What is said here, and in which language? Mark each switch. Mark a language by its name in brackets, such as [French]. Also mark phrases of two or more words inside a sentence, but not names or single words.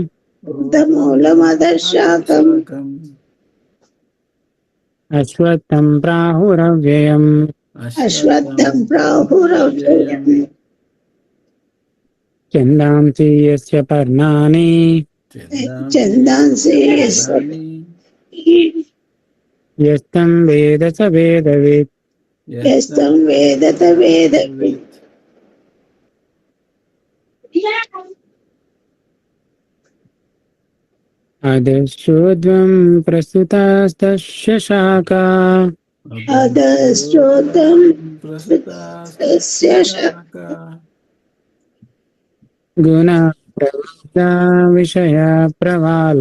[Sanskrit] अश्वत्थं प्राहुरव्ययम् छन्दांसि यस्य पर्णानि यस्तं वेद स वेदवित्। अदशोद्वं प्रस्तुतास्तस्य शाखा अधश्चोतं प्रस्तुतास्तस्य शाखा गुण प्रवृत्ता विषय प्रवाळ